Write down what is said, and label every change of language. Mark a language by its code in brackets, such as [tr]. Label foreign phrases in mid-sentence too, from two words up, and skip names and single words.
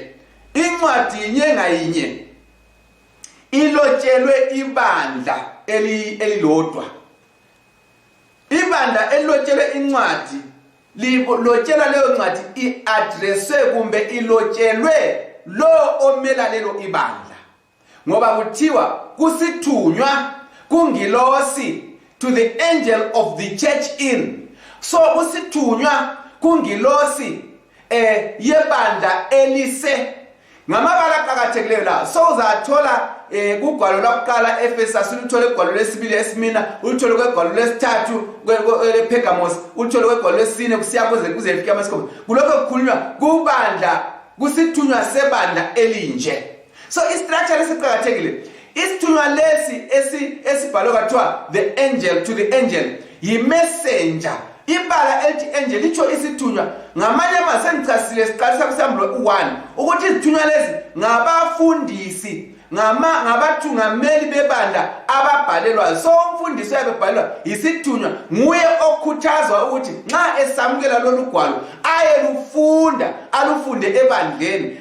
[nd] Incwadi inye ngayinye ilotshelwe ibandla elilodwa. Ibandla elilotshelwe incwadi lilotshelwa leyo ncwadi iaddresswe kumbe ilotshelwe lo omela lelo ibandla. Ngoba kuthiwa kusithunywa kungilosi [en] to the angel of the church in. [nd] So kusithunywa kungilosi yebandla elise. Ngamabala aqhakathekileyo la so uzathola kugwalo lokuqala eEfesus, uthole ugwalo lesibili eSmina, uthole kwegwalo lesithathu lePergamos, uthole kwegwalo lesine kusiya kuze ifike amasikhombisa. Kulokho kukhulunywa kubandla kusithunywa sebandla elinje. So istructure esiqhakathekile, isithunywa lesi esibhalwe kathiwa [en] the angel to the angel [nd] yi-messenger. Ibala elithi angel licho isithunywa ngamanye amazwi sengichasile siqalisa kusambulo 1 ukuthi izithunywa lezi ngabafundisi ngabathungameli bebandla ababhalelwayo. So umfundisi uyabhalelwa isithunywa nguye okhuthazwa ukuthi nxa esamukela lolu gwalo alufunde ebandleni.